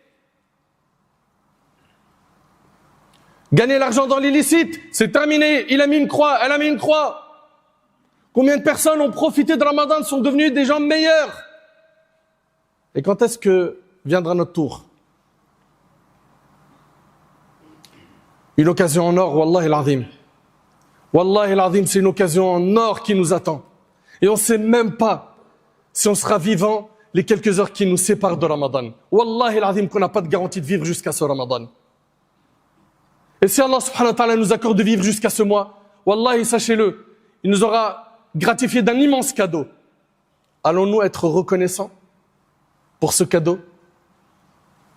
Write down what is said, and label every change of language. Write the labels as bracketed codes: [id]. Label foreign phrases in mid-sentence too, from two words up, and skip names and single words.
[fr] Gagner l'argent dans l'illicite, c'est terminé. Il a mis une croix, elle a mis une croix. Combien de personnes ont profité de Ramadan, sont devenus des gens meilleurs? Et quand est-ce que viendra notre tour? Une occasion en or, [ar] والله العظيم. والله العظيم, [fr] c'est une occasion en or qui nous attend. Et on ne sait même pas si on sera vivant les quelques heures qui nous séparent de Ramadan. [ar] والله العظيم, [fr] qu'on n'a pas de garantie de vivre jusqu'à ce Ramadan. Et si Allah [ar] سبحانه وتعالى [fr] nous accorde de vivre jusqu'à ce mois, wallahi, sachez-le, il nous aura gratifié d'un immense cadeau. Allons-nous être reconnaissants pour ce cadeau?